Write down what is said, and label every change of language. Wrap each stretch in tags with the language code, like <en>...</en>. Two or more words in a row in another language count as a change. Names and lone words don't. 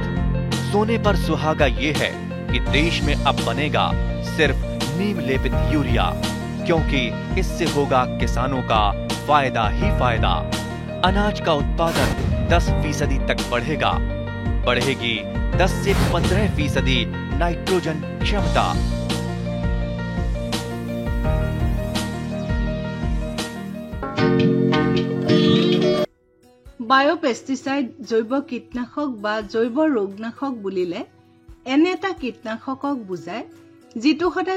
<hi>सोने पर सुहागा ये है कि देश में अब बनेगा सिर्फ नीम लेपित यूरिया, क्योंकि इससे होगा किसानों का फायदा ही फायदा। अनाज का उत्पादन 10% तक बढ़ेगा, बढ़ेगी 10 से 15% नाइट्रोजन क्षमता।</hi> <as>বায়োপেষ্টিসাইড জৈৱ কীটনাশক বা জৈৱ ৰোগনাশক বুলিলে এনে এটা কীটনাশকক বুজায় যিটো সদায়</as>